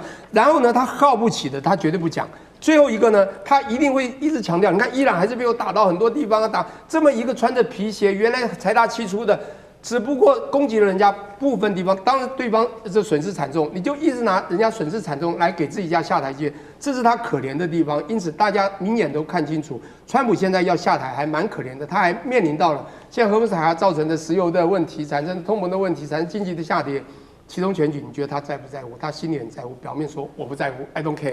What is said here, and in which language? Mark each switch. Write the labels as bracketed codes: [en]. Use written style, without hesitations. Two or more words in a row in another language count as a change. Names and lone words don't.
[zh] 然後呢，他耗不起的，他絕對不講。 最後一個呢，他一定會一直強調。你看，伊朗還是被我打到很多地方啊，打這麼一個穿着皮鞋，原來財大氣粗的，只不過攻擊了人家部分地方，當然對方這損失慘重，你就一直拿人家損失慘重來給自己家下台階，這是他可憐的地方。因此，大家明眼都看清楚，川普現在要下台還蠻可憐的，他還面臨到了現在荷蘭海峽造成的石油的問題，產生通膨的問題，產生經濟的下跌。其中選舉，你覺得他在不在乎？他心裡很在乎，表面說我不在乎 ， [en] I don't care。